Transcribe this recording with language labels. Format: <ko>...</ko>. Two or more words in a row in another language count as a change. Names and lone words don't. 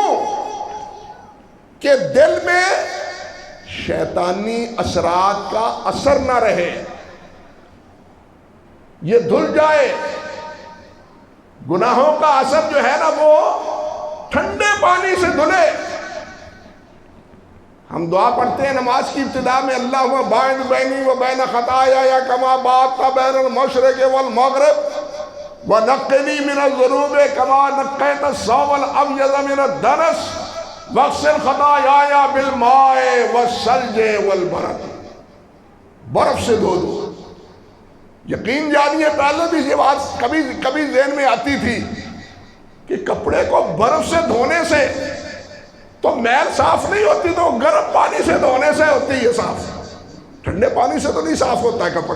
<ur>کہ دل میں شیطانی اثرات کا اثر نہ رہے، یہ دھل جائے۔ گناہوں کا اثر جو ہے نا وہ ٹھنڈے پانی سے دھلے۔ ہم دعا پڑھتے ہیں نماز کی ابتدا میں،</ur> <ar>اللہم باعث بینی و بین خطایا کما باعثت بین المشرق والمغرب ونقنی من الذنوب کما نقیت الثوب الابیض من الدنس واغسل خطایا بالماء والثلج والبرد۔</ar> <ur>برف سے دھو دو۔ یقین جانیے پہلے بھی یہ بات کبھی ذہن میں آتی تھی کہ کپڑے کو برف سے دھونے سے تو میل صاف نہیں ہوتی، تو گرم پانی سے دھونے سے ہوتی ہے صاف، ٹھنڈے پانی سے تو نہیں صاف ہوتا ہے کپڑا۔</ur>